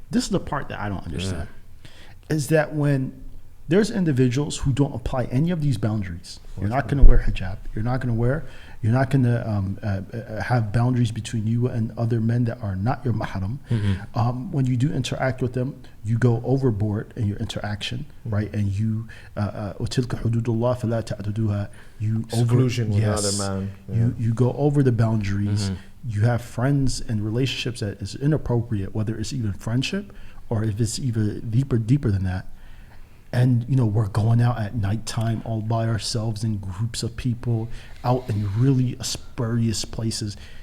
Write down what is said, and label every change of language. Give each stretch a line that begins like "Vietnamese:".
English: This is the part that I don't understand. Is that when there's individuals who don't apply any of these boundaries, you're not going to wear hijab, you're not going to have boundaries between you and other men that are not your mahram. When you do interact with them, you go overboard in your interaction, right? And you
Arabic: وَتِلْكَ حُدُودُ اللَّهِ فَلَا تَعْتَدُوهَا.
English: Exclusion with another man. You go over the boundaries. You have friends and relationships that is inappropriate, whether it's even friendship or if it's even deeper than that. And we're going out at nighttime all by ourselves in groups of people out in really spurious places.